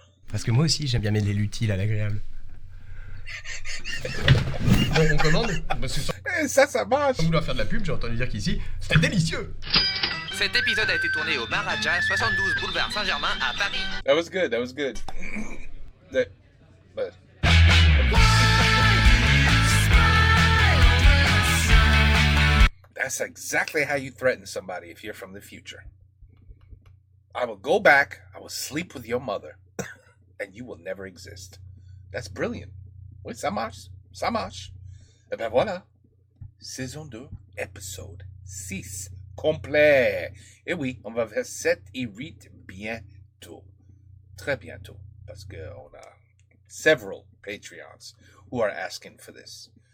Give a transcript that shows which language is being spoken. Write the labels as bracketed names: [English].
[French] Parce que moi aussi, j'aime bien mêler l'utile à l'agréable. Bon, on commande? Bah, c'est Ça marche. Sans vouloir faire de la pub, j'ai entendu dire qu'ici, c'était délicieux. Cet épisode a été tourné au Maharaja, 72 boulevard Saint-Germain à Paris. [English] That was good. But that's exactly how you threaten somebody if you're from the future. I will go back, I will sleep with your mother, and you will never exist. That's brilliant. [French] Oui, ça marche. Et ben voilà. Saison 2, épisode 6. Complet. Et oui, on va faire 7 et 8 bientôt. Très bientôt. Parce qu'on a [English] several Patreons who are asking for this.